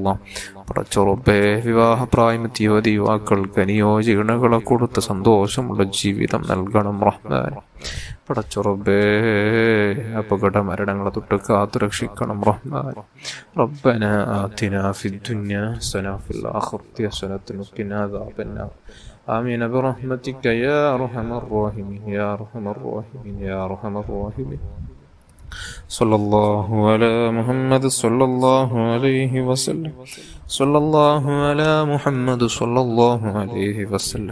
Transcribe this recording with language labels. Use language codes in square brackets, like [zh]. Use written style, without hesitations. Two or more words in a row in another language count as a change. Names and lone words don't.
[ml] പടച്ചുറപ്പെ വിവാഹപ്രായമെത്തിയ യുവതി യുവാക്കൾക്ക് അനുയോജ്യകളെ കൊടുത്ത് സന്തോഷമുള്ള ജീവിതം നൽകണം റഹ്മാനെ. പടച്ചുറപ്പേ അപകട മരണങ്ങളെ തൊട്ട് കാത്തു രക്ഷിക്കണം റഹ്മാനെ. [ar] ربنا آتنا في الدنيا حسنة وفي الآخرة حسنة وقنا عذاب النار. آمين برحمتك يا أرحم الراحمين يا أرحم الراحمين يا أرحم الراحمين. صلى الله على محمد صلى الله عليه وسلم. صلى الله على محمد صلى الله عليه وسلم.